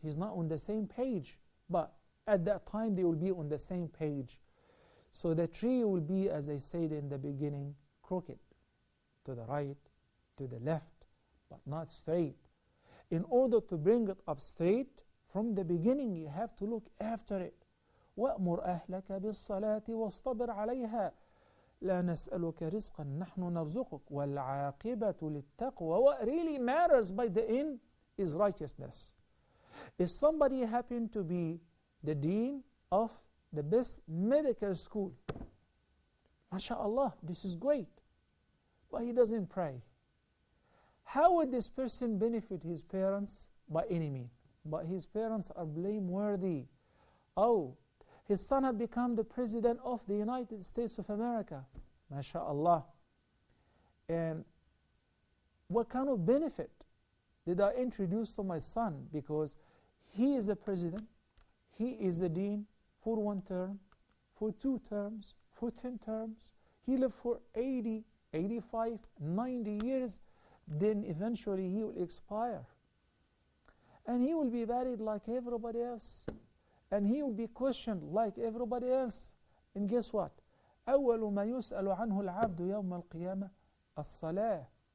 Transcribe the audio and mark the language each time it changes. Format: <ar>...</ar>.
<en>He's not on the same page, but at that time they will be on the same page. So the tree will be, as I said in the beginning, crooked, to the right, to the left, but not straight. In order to bring it up straight, from the beginning you have to look after it.</en> <ar>وَأْمُرْ أَهْلَكَ بِالصَّلَاةِ وَاصْطَبِرْ عَلَيْهَا لا نسألك رزقا نحن نرزقك والعاقبة للتقوى.</ar> <en>What really matters by the end is righteousness. If somebody happened to be the dean of the best medical school, MashaAllah, this is great, but he doesn't pray, how would this person benefit his parents? By any means. But his parents are blameworthy. Oh, his son had become the president of the United States of America. MashaAllah. And what kind of benefit did I introduce to my son? Because he is the president, he is the dean for 1 term, for 2 terms, for 10 terms. He lived for 80, 85, 90 years. Then eventually he will expire. And he will be buried like everybody else. And he will be questioned like everybody else. And guess what?</en> <ar>أول ما يسأل عنه العبد يوم القيامة الصلاة.</ar>